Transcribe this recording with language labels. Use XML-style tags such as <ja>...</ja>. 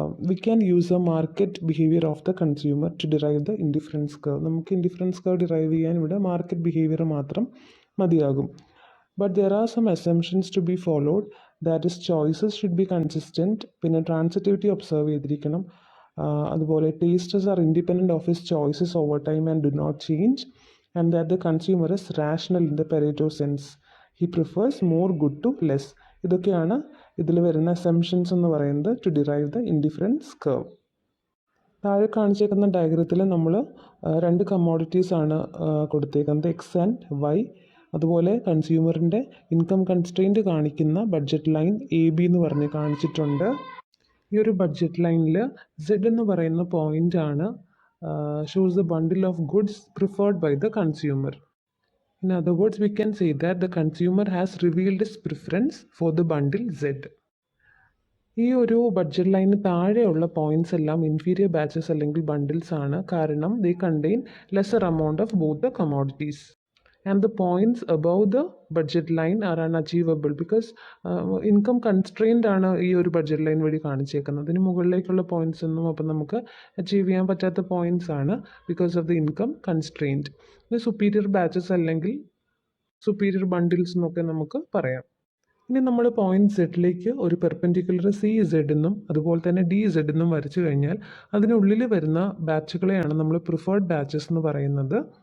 <en>We can use a market behaviour of the consumer to derive the indifference curve.</en> <ml>നമുക്ക് indifference curve derive ചെയ്യാൻ ഇവിടെ market behaviour മാത്രം മതിയാകും.</ml> <en>But there are some assumptions to be followed. That is, choices should be consistent.</en> <ml>പിന്നെ transitivity observe ചെയ്തിരിക്കണം. അതുപോലെ</ml> <en>Tastes are independent of his choices over time and do not change. And that the consumer is rational in the Pareto sense. He prefers more good to less.</en> <ml>ഇതൊക്കെയാണ് ഇതിൽ വരുന്ന assumptions എന്ന് പറയുന്നത്</ml> <en>To derive the indifference curve.</en> <ml>താഴെ കാണിച്ചേക്കുന്ന ഡയഗ്രത്തിൽ നമ്മൾ രണ്ട് commodities ആണ് കൊടുത്തേക്കുന്നത്, എക്സ് ആൻഡ് വൈ. അതുപോലെ കൺസ്യൂമറിൻ്റെ ഇൻകം കൺസ്ട്രെയിൻറ്റ് കാണിക്കുന്ന ബഡ്ജറ്റ് ലൈൻ AB എന്ന് പറഞ്ഞ് കാണിച്ചിട്ടുണ്ട്. ഈ ഒരു ബഡ്ജറ്റ് ലൈനിൽ Z എന്ന് പറയുന്ന പോയിൻ്റാണ്</ml> <en>Shows the bundle of goods preferred by the consumer. In other words, we can say that the consumer has revealed his preference for the bundle Z.</en> <ml>ഈ ഒരു ബഡ്ജറ്റ് ലൈന് താഴെയുള്ള പോയിന്റ്സ് എല്ലാം inferior batches അല്ലെങ്കിൽ bundles ആണ്.</ml> <en>കാരണം they contain lesser amount of both the commodities. And the points above the budget line are unachievable because income constrained</en> <ml>ആണ് ഈ ഒരു ബഡ്ജറ്റ് ലൈൻ വഴി കാണിച്ചേക്കുന്നത്. അതിന് മുകളിലേക്കുള്ള പോയിന്റ്സ് ഒന്നും അപ്പം നമുക്ക് അച്ചീവ് ചെയ്യാൻ പറ്റാത്ത പോയിന്റ്സ് ആണ്</ml> <en>Because of the income constraint.</en> <ml>Superior batches അല്ലെങ്കിൽ സുപ്പീരിയർ ബണ്ടിൽസ് എന്നൊക്കെ നമുക്ക് പറയാം. ഇനി നമ്മൾ പോയിന്റ് സെറ്റിലേക്ക് ഒരു പെർപെൻഡിക്കുലർ സി സെഡ് എന്നും അതുപോലെ തന്നെ ഡി സെഡ് എന്നും വരച്ചു കഴിഞ്ഞാൽ അതിനുള്ളിൽ വരുന്ന ബാച്ചുകളെയാണ് നമ്മൾ പ്രിഫേർഡ് ബാച്ചസ് എന്ന് പറയുന്നത്.</ml>